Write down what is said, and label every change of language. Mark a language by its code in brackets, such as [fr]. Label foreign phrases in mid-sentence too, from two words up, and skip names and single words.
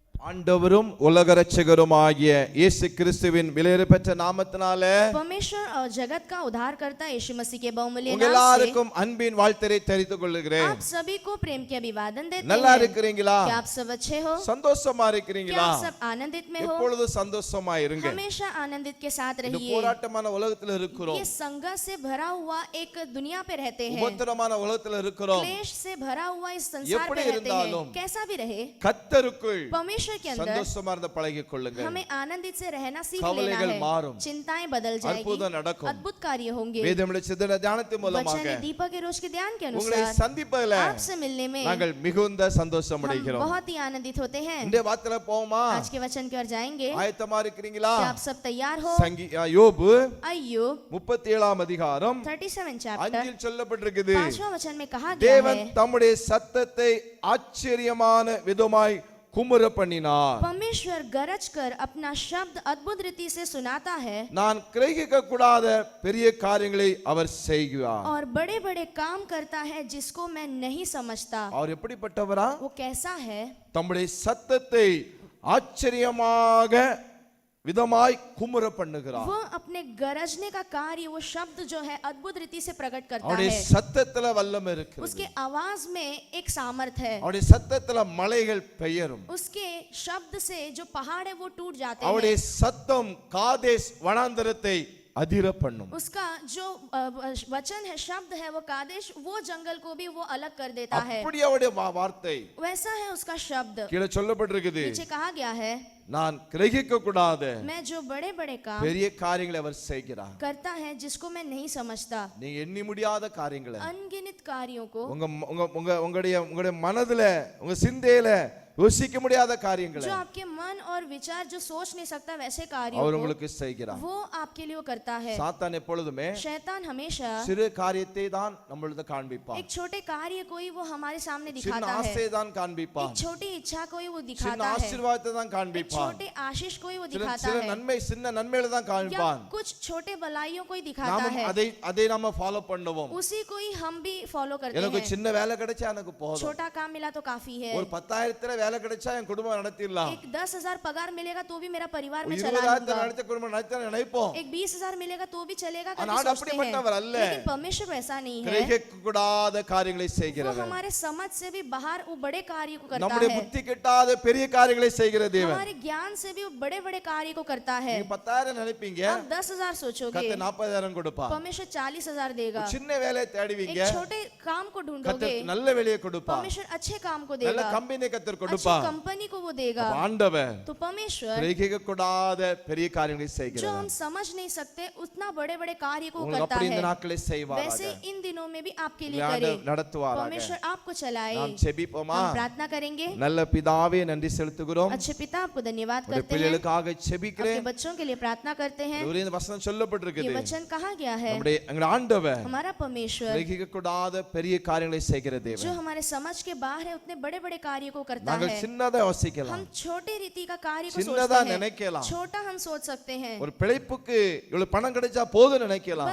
[ta] ஆண்டவரும் உலக இரட்சகருமாகிய இயேசு கிறிஸ்துவின் விலையேறப்பெற்ற நாமத்தினாலே [hi] परमेश्वर और जगत का उद्धारकर्ता यीशु मसीह के बहुमूल्य [ta] உங்கள் [hi] नाम [ta] எல்லாருக்கும் அன்பின் வாழ்த்தை தெரிவித்துக் [hi] से [ta] கொள்கிறேன். [hi] आप सभी को प्रेम के अभिवादन देते [ta] நல்லா [hi] हैं। [ta] இருக்கிறீங்களா? [hi] क्या आप सब अच्छे हो? [ta] சந்தோஷமா [hi] क्या [ta] இருக்கிறீங்களா? [hi] आप सब आनंदित में हो? [ta] எப்பொழுதும் சந்தோஷமா இருங்க. [hi] हमेशा आनंदित के साथ [ta] இந்த [hi] रहिए। [ta] போராட்டமான உலகத்துல இருக்கிறோம். [hi] ये संघर्ष से भरा हुआ एक दुनिया पे रहते हैं। [ta] உபத்திரமான உலகத்துல இருக்கிறோம். [hi] क्लेश से भरा हुआ इस संसार [ta] எப்படி [hi] पे रहते [ta] இருந்தாலும் [hi] हैं। कैसा भी रहे, [ta] கர்த்தருக்குள் [hi] परमेश्वर के अंदर [ta] சந்தோஷமா இருந்து பழகிக் கொள்ளுங்க. [hi] हमें आनंदित से रहना सीख [ta] கவலைகள் [hi] लेना है। [ta] மாறும். [hi] चिंताएं बदल जाएगी, [ta] அற்புதம் நடக்கும். [hi] अद्भुत कार्य होंगे। [ta] வேதமுள்ள சிதற தியானத்தின் மூலமாக [hi] वचन दीपक के रोज के ध्यान के [ta] உங்களை [hi] अनुसार [ta] சந்திப்பதில் [hi] आपसे मिलने में [ta] நாங்கள் மிகுந்த சந்தோஷம் [hi] हम [ta] அடைகிறோம். [hi] बहुत ही आनंदित होते हैं। [ta] இந்த வார்த்தையில போவோமா? [hi] आज के वचन की ओर जाएंगे। [ta] ஆயத்தமா இருக்கிறீங்களா? [hi] क्या आप सब तैयार हो? [ta] யோபு [hi] अय्यूब [ta] 37 அதிகாரம் [hi] 37 चैप्टर [ta] 5 சொல்லப்பட்டிருக்குது. [hi] 5वां वचन में कहा गया [ta] தேவன் [hi] है, [ta] தம்முடைய சத்தத்தை ஆச்சரியமான விதமாய் குமுற பண்ணினார். [hi] परमेश्वर गरज कर अपना शब्द अद्भुत रीति से सुनाता है [ta] நான் கிரகிக்க கூடாத பெரிய காரியங்களை அவர் செய்கிறார். [hi] और बड़े बड़े काम करता है जिसको मैं नहीं समझता। [ta] அவர் எப்படிப்பட்டவரா? [hi] वो कैसा है? [ta] தம்முடைய சத்தத்தை ஆச்சரியமாக விதமாய் குமுற பண்ணுகிறார். [hi] वो अपने गरजने का कार्य, वो शब्द जो है अद्भुत रीति से प्रकट करता [ta] அவருடைய [hi] है। [ta] சத்தத்துல வல்லமை இருக்கிறது. [hi] उसके आवाज में एक सामर्थ है। [ta] அவருடைய சத்தத்துல மலைகள் பெயரும். [hi] उसके शब्द से जो पहाड़ है वो टूट जाते [ta] அவருடைய [hi] हैं। [ta] சத்தம் காதேஸ் வனாந்தரத்தை அதிர பண்ணும். [hi] उसका जो वचन है, शब्द है, वो कादेश, वो जंगल को भी वो अलग कर देता है। [ta] அப்படி அவருடைய வார்த்தை [hi] वैसा है उसका शब्द। [ta] கீழே சொல்லப்பட்டிருக்குது. [hi] नीचे कहा गया है, [ta] நான் கிரகிக்க கூடாத [hi] मैं जो बड़े बड़े काम [ta] பெரிய காரியங்களை அவர் செய்கிறார். [hi] करता है जिसको मैं नहीं समझता। [ta] நீங்க எண்ணி முடியாத காரியங்களை [hi] अनगिनत कार्यों को, [ta] உங்க உங்க உங்க உங்களுடைய மனதுல உங்க சிந்தையில யோசிக்க முடியாத காரியங்களை [hi] जो आपके मन और विचार जो सोच नहीं सकता वैसे कार्यों [ta] அவர் [hi] को, [ta] உங்களுக்கு செய்கிறார். [hi] वो आपके लिए वो करता है। [ta] சாத்தான் எப்பொழுதுமே [hi] शैतान हमेशा [ta] சிறு காரியத்தை தான் நம்மளுக்கு காண்பிப்பான். [hi] एक छोटे कार्य को ही वो हमारे सामने [ta] சின்ன [hi] दिखाता है। [ta] ஆசையை தான் காண்பிப்பான். [hi] एक छोटी इच्छा को ही वो [ta] சின்ன [hi] दिखाता है। [ta] ஆசீர்வாதத்தை தான் [hi] एक [ta] காண்பிப்பான். [hi] छोटे आशीष को ही वो दिखाता [ta] சில [hi] है, [ta] நன்மை சின்ன நன்மைகளை தான் [hi] या [ta] காண்பிப்பான். [hi] कुछ छोटे भलाइयों को ही दिखाता [ta] நாமும் [hi] है। [ta] அதை நாம ஃபாலோ பண்ணுவோம். [hi] उसी को ही हम भी फॉलो करते [ta] எனக்கு [hi] हैं। [ta] சின்ன வேலை கிடைச்சா எனக்கு போதும். [hi] छोटा काम मिला तो काफी है। [ta] ஒரு 10,000 வேலை கிடைச்சா என் குடும்பம் நடத்திடலாம். [hi] एक 10,000 पगार मिलेगा तो भी मेरा परिवार में चला 20,000 लूंगा। [ta] நடத்த குடும்பம் நடத்த நினைப்போம். [hi] एक 20,000 मिलेगा तो भी चलेगा करके [ta] ஆனால் [hi] सोचते [ta] அப்படிப்பட்டவர் [hi] हैं। [ta] அல்ல. [hi] लेकिन परमेश्वर वैसा नहीं है। [ta] கிரகிக்க கூடாத காரியங்களை [hi] वो [ta] செய்கிறவர். [hi] हमारे समझ से भी बाहर वो बड़े कार्य को करता [ta] நம்முடைய [hi] है। [ta] புத்தி கெட்டாத பெரிய காரியங்களை செய்கிற தேவன். [hi] हमारे ज्ञान से भी वो बड़े बड़े कार्य को करता है। [ta] நீங்க 10,000 நினைப்பீங்க, [hi] आप 10,000 सोचोगे, [ta] கர்த்தர் 40,000 கொடுப்பார். [hi] परमेश्वर 40,000 देगा। [ta] சின்ன வேலையை தேடுவீங்க, [hi] एक छोटे काम को ढूंढोगे, [ta] கர்த்தர் நல்ல வேலையை கொடுப்பார். [hi] परमेश्वर अच्छे काम को [ta] நல்ல [hi] देगा, [ta] கம்பெனி கர்த்தர் [hi] अच्छी [ta] கொடுப்பார். [hi] कंपनी को वो देगा। [ta] ஆண்டவர் [hi] तो परमेश्वर [ta] கிரகிக்க கூடாத பெரிய காரியங்களை [hi] जो [ta] செய்கிறவர். [hi] हम समझ नहीं सकते उतना बड़े बड़े कार्य को [ta] உங்களுக்கு [hi] करता [ta] அப்படி இந்த [hi] है। [ta] நாட்களை செய்வாராக. [hi] वैसे इन दिनों में भी आपके लिए [ta] ஆண்டவர் [hi] करे। [ta] நடத்துவாராக. [hi] परमेश्वर आपको चलाए। [ta] நாம் செபிப்போமா? [hi] हम प्रार्थना करेंगे। [ta] நல்ல பிதாவே நன்றி செலுத்துகிறோம். [hi] अच्छे पिता, आपको धन्यवाद [ta] உடைய [hi] करते हैं। [ta] பிள்ளைகளுக்காக [hi] आपके [ta] செபிக்கிறேன். [hi] बच्चों के लिए प्रार्थना करते हैं। [ta] ஒரே இந்த வசனம் [hi] ये [ta] சொல்லப்பட்டிருக்குது. [hi] वचन कहा गया है, [ta] நம்முடைய எங்கள் ஆண்டவர் [hi] हमारा परमेश्वर [ta] கிரகிக்க கூடாத பெரிய காரியங்களை செய்கிற [hi] जो [ta] தேவன். [hi] हमारे समझ के बाहर है उतने बड़े बड़े कार्य को करता [ta] நாங்கள் [hi] है। [ta] சின்னதா யோசிக்கலாம், [hi] हम छोटे रीति का कार्य को [ta] சின்னதா [hi] सोचते हैं, [ta] நினைக்கலாம். [hi] छोटा हम सोच सकते हैं। [ta] ஒரு பிழைப்புக்கு இவ்வளவு பணம் கிடைச்சா போதும் நினைக்கலாம்.